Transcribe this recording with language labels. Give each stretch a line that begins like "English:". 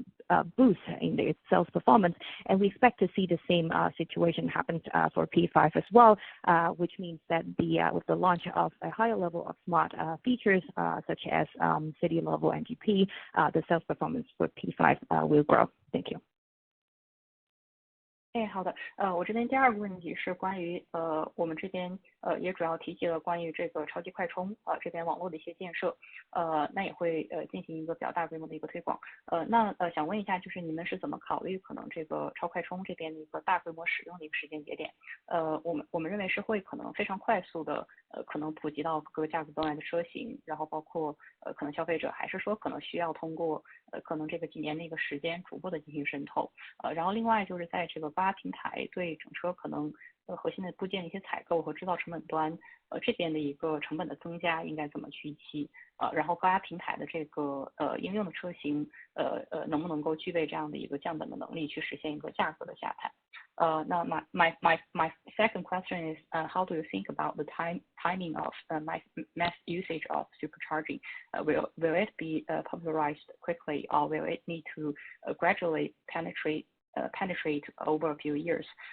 English: a boost in its sales performance, and we expect to see the same situation happen for P5 as well, which means that with the launch of a higher level of smart features such as City level NGP, the sales performance for P5 will grow. Thank you.
Chinese: 好的，我这边第二个问题是关于我们这边也主要提及了关于这个超级快充这边网络的一些建设，那也会进行一个比较大规模的一个推广，那想问一下，就是你们是怎么考虑可能这个超快充这边的一个大规模使用的一个时间节点？我们认为是会可能非常快速的可能普及到各个价格段的车型，然后包括可能消费者，还是说可能需要通过可能这个几年的一个时间逐步的进行渗透，然后另外就是在这个高压平台对整车可能核心的部件的一些采购和制造成本端这边的一个成本的增加应该怎么去预期，然后高压平台的这个应用的车型能不能够具备这样的一个降本的能力去实现一个价格的下探。
English: Now my second question is how do you think about the timing of mass usage of supercharging? Will it be popularized quickly, or will it need to gradually penetrate over a few years?